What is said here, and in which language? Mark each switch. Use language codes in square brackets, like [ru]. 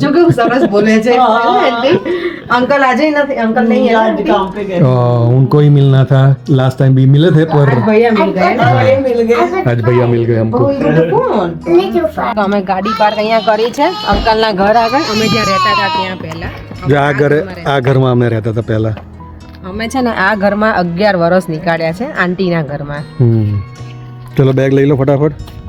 [gu] જો કે સરસ બોલે છે અંકલ આજે નથી, અંકल [hi] नहीं है आज काम पे गए. उनको ही मिलना था, लास्ट टाइम भी मिले थे पर आज भैया मिल गए ना, भैया मिल गए. आज भैया मिल गए हमको. [gu] ઓ એ બધું કોણ? તો અમે ગાડી પાર્ક અહીંયા કરી છે અંકલના ઘર આગળ. અમે જ્યાં રહેતા હતા ત્યાં પહેલા. જો આ ઘરમાં અમે રહેતા હતા પહેલા. અમે છે ને આ ઘરમાં 11 વર્ષ નીકાળ્યા છે આંટીના ઘરમાં. ચલો બેગ લઈ લો ફટાફટ.